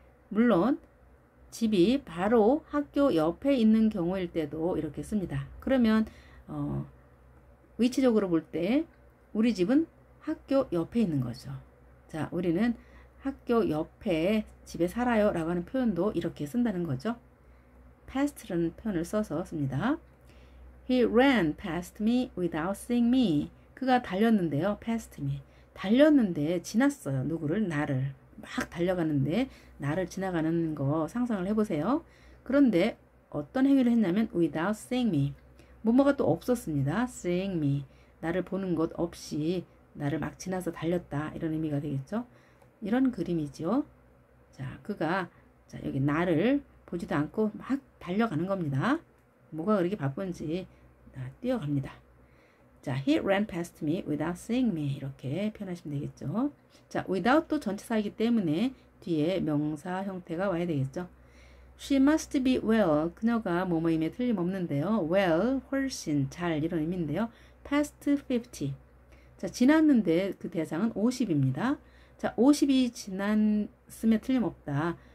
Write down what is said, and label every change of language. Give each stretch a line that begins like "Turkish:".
Korean: 물론 집이 바로 학교 옆에 있는 경우일 때도 이렇게 씁니다. 그러면 위치적으로 볼 때 우리 집은 학교 옆에 있는 거죠. 자, 우리는 학교 옆에 집에 살아요 라고 하는 표현도 이렇게 쓴다는 거죠. past라는 표현을 써서 씁니다.
English: He ran past me without seeing me.
Korean: 그가 달렸는데요.
English: past me.
Korean: 달렸는데 지났어요. 누구를? 나를. 막 달려가는데 나를 지나가는 거 상상을 해보세요. 그런데 어떤 행위를 했냐면
English: without seeing me.
Korean: 뭐뭐가 또 없었습니다.
English: seeing me.
Korean: 나를 보는 것 없이 나를 막 지나서 달렸다. 이런 의미가 되겠죠. 이런 그림이죠. 자, 그가 자, 여기 나를 보지도 않고 막 달려가는 겁니다. 뭐가 그렇게 바쁜지 뛰어갑니다.
English: 자, he ran past me without seeing me.
Korean: 이렇게 표현하시면 되겠죠. 자, without도 전치사이기 때문에 뒤에 명사 형태가 와야 되겠죠.
English: She must be well.
Korean: 그녀가 뭐뭐임에 틀림없는데요. well, 훨씬, 잘 이런 의미인데요.
English: past 50.
Korean: 자, 지났는데 그 대상은 50입니다. 자, 50이 지났으면 틀림없다.